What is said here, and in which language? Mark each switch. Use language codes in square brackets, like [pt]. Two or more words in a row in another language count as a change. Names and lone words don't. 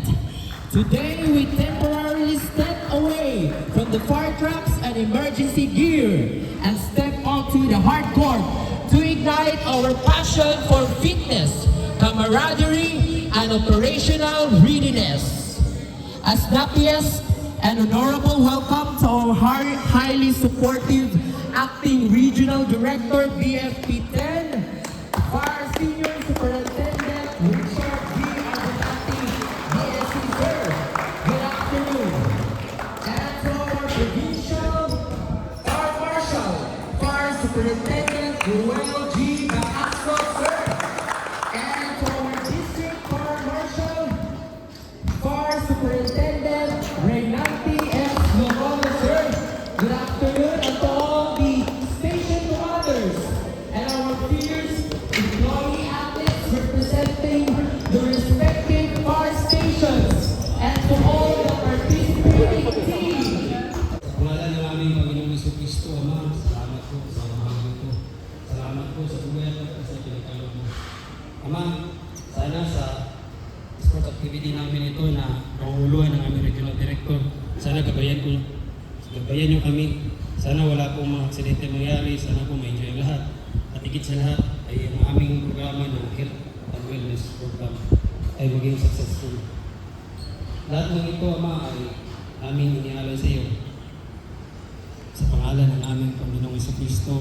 [en] Today we temporarily step away from the fire trucks and emergency gear and step onto the hard court to ignite our passion for fitness, camaraderie, and operational readiness. As happiest and honorable welcome to our highly supportive Acting Regional Director BFP 10, Fire Senior Superintendent Richard G. Abonati, BSC Sir. Good afternoon. And to our Provincial Fire Marshal, Fire Superintendent Ruel G. Bacasco, Sir. And to our District Fire Marshal, Fire Superintendent Reynaldi S. Lobono, Sir. Good afternoon. And to all the station commanders and our peers, employee athletes representing the respective fire stations, and to all the participating teams. [tl] Sa ngalan ng aming Panginoong Jesucristo, Ama, salamat po sa mga ito. Salamat po sa buhay at sa pinagkaloob mo. Ama, sana sa [en] sport activity [tl] namin ito na nangunguluhan ng aming regional director, sana gabayan niyo kami. Sana wala pong mga aksidente mangyari, sana po ma-enjoy ang lahat. At higit sa lahat ay ang aming programa ng Health and Wellness Program ay maging successful. Lahat ng ito, Ama, ay aming inialay sa iyo. Sa pangalan ng aming Panginoong Jesucristo.